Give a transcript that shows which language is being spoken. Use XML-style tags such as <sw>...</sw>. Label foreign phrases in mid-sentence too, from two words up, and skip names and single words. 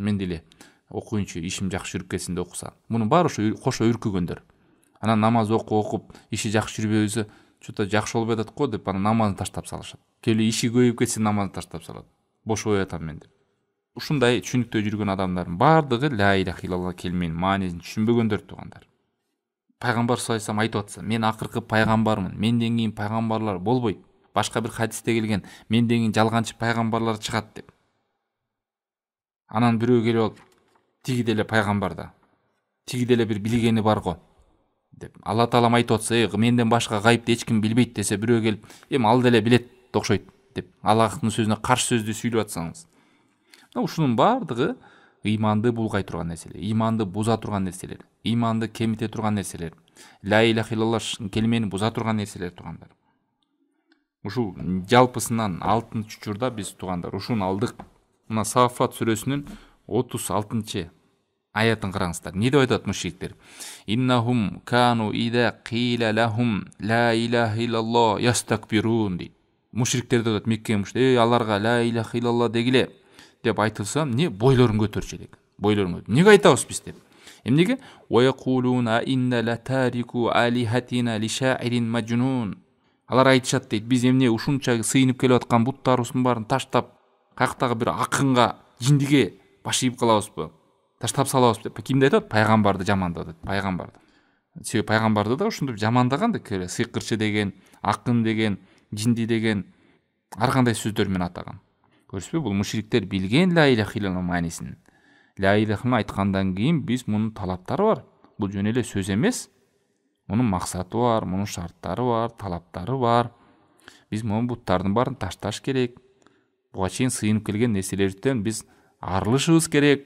<ky>Мен деле окуйнчу, ишим жакшы жүрүп кетсин деп окусам. Мунун баары ошо кошо үркүгөндөр. Анан намаз окуп, иши жакшы жүрбөбөсө, чото жакшы болбой атат го деп анан намазды таштап салышат. Келе иши көбөйүп кетсин, намазды таштап салат. Бошобой атам мен деп. Ушундай түшүнүктө жүргөн адамдардын баардыгы</ky> <ar>لا إله إلا الله</ar> <ky>келменин маанисин түшүнбөгөндөр туугандар. Пайгамбар</ky> <ar>صلى الله عليه وسلم</ar> <ky>айтып атса, мен акыркы пайгамбармын, менден кийин пайгамбарлар болбойт. Башка бир хадисте келген, менден кийин жалганчы пайгамбарлар чыгат деп. Анан бирөө келип алып, тиги деле пайгамбар да, тиги деле бир билгени бар го деп. Алла таалам айтып атса, менден башка гайыпты эч ким билбейт десе, бирөө келип, ал деле билет окшойт деп. Аллахтын сөзүнө каршы сөздү сүйлөп атсаңыз. Ушунун баардыгы ыйманды булгай турган нерселер, ыйманды буза турган нерселер, ыйманды кемите турган нерселер.</ky> <ar>لا إله إلا الله</ar> <ky>келмени буза турган нерселер туугандар. Ушул жалпысынан алтын чучурда биз туугандар ушуну алдык. Мына Саффат сүрөсүнүн 36 аятын караңыздар. Не деп айтат мушриктер?</ky> <ar>إنهم كانوا إذا قيل لهم لا إله إلا الله يستكبرون дейт.</ar> <ky>Мушриктер деп Мекке мушриктер, аларга</ky> <ar>لا إله إلا الله</ar> <ky>дегиле деп айтылса, не бойлорун көтөрчү элек. Бойлорун. Неге айтабыз биз деп? Эмнеге?</ky> <ar>ويقولون إنا لتاركو آلهتنا لشاعر مجنون.</ar> <ky>Алар айтышат дейт, биз эмне ушунча сыйынып келип аткан буттарыбыздын баарын таштап, каяктагы бир акынга, жиндиге баш ийип калабызбы? Таштап салабыз деп. Кимди айтат? Пайгамбарды жамандады, пайгамбарды. Себеби пайгамбарды да ушинтип жамандаган деп, сыйкырчы деген, акын деген, жинди деген ар кандай сөздөр менен атаган. Көрсөзбү, бул мушриктер билген</ky> <ar>لا إله إلا الله</ar> <ky>маанисин. Ла илаханы айткандан кийин биз мунун талаптары бар. Бул жөн эле сөз эмес. Мунун максаты бар, мунун шарттары бар, талаптары бар. Биз мунун буттардын баарын ташташ керек. Буга чейин сыйынып келген нерселерден биз арылышыбыз керек.</ky>